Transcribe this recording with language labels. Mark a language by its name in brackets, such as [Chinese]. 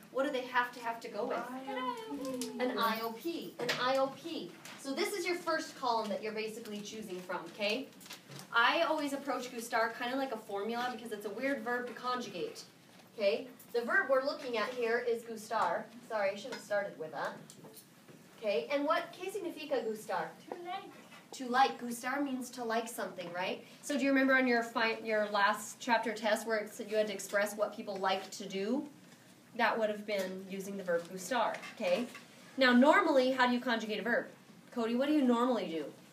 [English] What do they have to go with? An IOP. An IOP. So this is your first column that you're basically choosing from, okay? I always approach Gustar kind of like a formula because it's a weird verb to conjugate, okay? The verb we're looking at here is gustar. Sorry, I should have started with that. Okay, and what, [Spanish] ¿qué significa gustar? [English] To like. To like. Gustar means to like something, right? So do you remember on your last chapter test where it said you had to express what people like to do? That would have been using the verb gustar, okay? Now, normally, how do you conjugate a verb? Cody, what do you normally do?